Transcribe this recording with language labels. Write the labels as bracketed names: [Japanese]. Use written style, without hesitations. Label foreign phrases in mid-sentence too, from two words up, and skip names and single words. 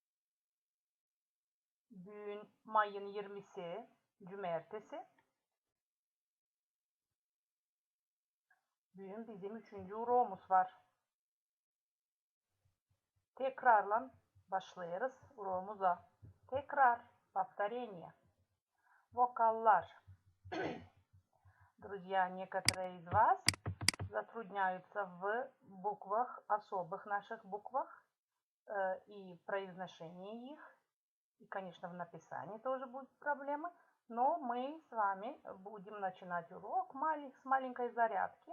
[Crimean Tatar] Bugün Mayın 20'si Cumartesi. Bugün bizim 3. urağımız var. Tekrarla başlayırız urağımıza. Tekrar, [Russian] повторение. Вокалlar. Друзья, некоторые из вас затрудняются в буквах, особых наших буквах и произношении их. И, конечно, в написании тоже будут проблемы. Но мы с вами будем начинать урок с маленькой зарядки.